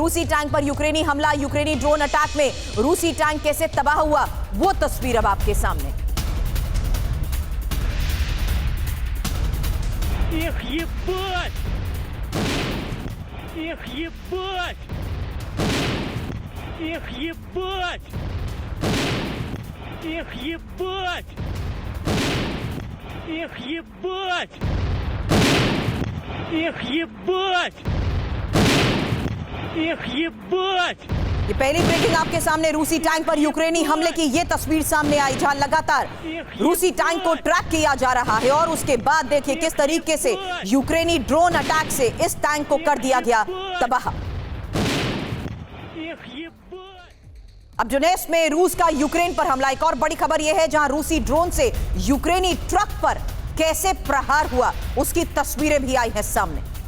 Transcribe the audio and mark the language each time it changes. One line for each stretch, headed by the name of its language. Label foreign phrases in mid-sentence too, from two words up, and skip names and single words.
Hindi: रूसी टैंक पर यूक्रेनी हमला, यूक्रेनी
English: drone attack
Hindi: में रूसी टैंक कैसे तबाह हुआ, वो तस्वीर अब आपके सामने।
Russian: Эх, ебать! Эх, ебать! Эх, ебать! Эх, ебать! Эх, ебать! Эх, ебать! Эх, ебать!
Hindi: ये पहली ब्रेकिंग आपके सामने, रूसी टैंक पर यूक्रेनी हमले की ये तस्वीर सामने आई, जहां लगातार रूसी टैंक को ट्रैक किया जा रहा है और उसके बाद देखिए किस तरीके से यूक्रेनी
English: drone attack
Hindi: से इस टैंक को कर दिया गया तबाह। अब डोनेट्स्क में रूस का यूक्रेन पर हमला, एक और बड़ी खबर यह है जहां रूसी ड्रोन से यूक्रेनी ट्रक पर कैसे प्रहार हुआ, उसकी तस्वीरें भी आई है सामने।